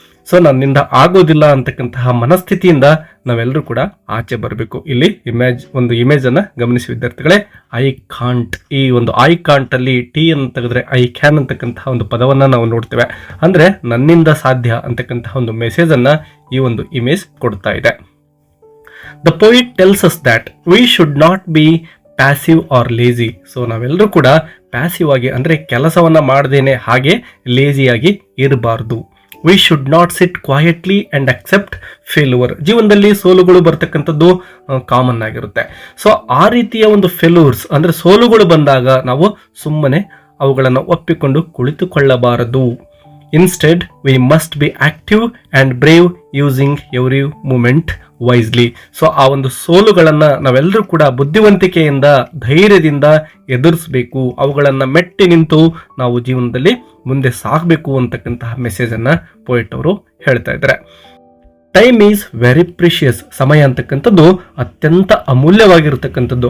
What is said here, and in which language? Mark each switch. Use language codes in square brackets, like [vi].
[kn] So ನನ್ನಿಂದ ಆಗೋದಿಲ್ಲ ಅಂತಕ್ಕಂತಹ ಮನಸ್ಥಿತಿಯಿಂದ ನಾವೆಲ್ಲರೂ ಕೂಡ ಆಚೆ ಬರಬೇಕು. ಇಲ್ಲಿ ಒಂದು ಇಮೇಜ್ ಅನ್ನ ಗಮನಿಸಿ ವಿದ್ಯಾರ್ಥಿಗಳೇ. ಐ ಕಾಂಟ್, ಈ ಒಂದು ಐ ಕಾಂಟ್ ಅಲ್ಲಿ ಟಿ ಅನ್ನು ತೆಗೆದ್ರೆ ಐ ಕ್ಯಾನ್ ಅಂತಕ್ಕಂತಹ ಒಂದು ಪದವನ್ನ ನಾವು ನೋಡ್ತೇವೆ. ಅಂದ್ರೆ ನನ್ನಿಂದ ಸಾಧ್ಯ ಅಂತಕ್ಕಂತಹ ಒಂದು ಮೆಸೇಜ್ ಅನ್ನ ಈ ಒಂದು ಇಮೇಜ್ ಕೊಡ್ತಾ ಇದೆ. [en] The poet tells us that we should not be passive or lazy. [kn] So ನಾವೆಲ್ಲರೂ ಕೂಡ ಪ್ಯಾಸಿವ್ ಆಗಿ ಅಂದ್ರೆ ಕೆಲಸವನ್ನ ಮಾಡದೇನೆ ಹಾಗೆ ಲೇಜಿಯಾಗಿ ಇರಬಾರ್ದು. [en] We should not sit quietly and accept failure. [kn] ಜೀವನದಲ್ಲಿ ಸೋಲುಗಳು ಬರ್ತಕ್ಕಂಥದ್ದು ಕಾಮನ್ ಆಗಿರುತ್ತೆ. ಸೊ ಆ ರೀತಿಯ ಒಂದು ಫೇಲ್ಯೂರ್ಸ್ ಅಂದ್ರೆ ಸೋಲುಗಳು ಬಂದಾಗ ನಾವು ಸುಮ್ಮನೆ ಅವುಗಳನ್ನು ಒಪ್ಪಿಕೊಂಡು ಕುಳಿತುಕೊಳ್ಳಬಾರದು. [en] Instead, we must be active and brave using every moment wisely. [kn] So ಆ ಒಂದು ಸೋಲುಗಳನ್ನ ನಾವೆಲ್ಲರೂ ಕೂಡ ಬುದ್ಧಿವಂತಿಕೆಯಿಂದ ಧೈರ್ಯದಿಂದ ಎದುರಿಸಬೇಕು. ಅವುಗಳನ್ನ ಮೆಟ್ಟಿ ನಿಂತು ನಾವು ಜೀವನದಲ್ಲಿ ಮುಂದೆ ಸಾಗಬೇಕು ಅಂತಕ್ಕಂತಹ ಮೆಸೇಜ್ ಅನ್ನ ಪೋಯೆಟ್ ಅವರು ಹೇಳ್ತಾ ಇದ್ದಾರೆ. [en] Time is very precious. [kn] ಸಮಯ ಅಂತಕ್ಕಂಥದ್ದು ಅತ್ಯಂತ ಅಮೂಲ್ಯವಾಗಿರ್ತಕ್ಕಂಥದ್ದು.